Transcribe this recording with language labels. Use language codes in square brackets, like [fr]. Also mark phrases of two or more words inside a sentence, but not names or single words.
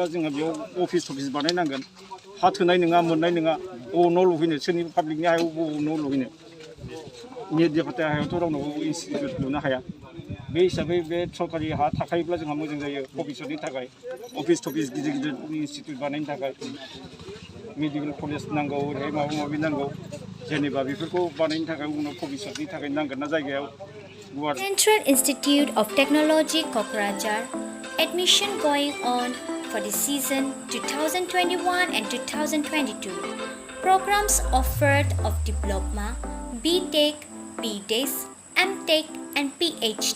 [brx] जोङो बेयाव अफिस थफिस बानायनांगोन हा थोनाय नङा मोननाय नङा बबाव न' लुहैनो सोरनि पाब्लिकनि हायाव बबाव न' लुहैनो मिडिया फाथाय हायावथ' रावनावबो इनस्टिटिउट लुनो हाया बे हिसाबै बे सरकारि हा थाखायोब्ला जोंहा मोजां जायो भबिसतनि थाखाय अफिस थफिस गिदिर गिदिर इनस्टिटिउट बानायनो थाखाय [en] medical college [brx] नांगौ ओरैहाय माबा माबि नांगौ जेनेबा बेफोरखौ बानायनो थाखाय उनाव भबिसतनि थाखाय नांगोन ना जायगायाव गुवार [en] Central Institute of Technology Kokrajhar. Admission going on for the season 2021 and 2022. Programs offered of Diploma, BTech, BDes, MTech and PhD.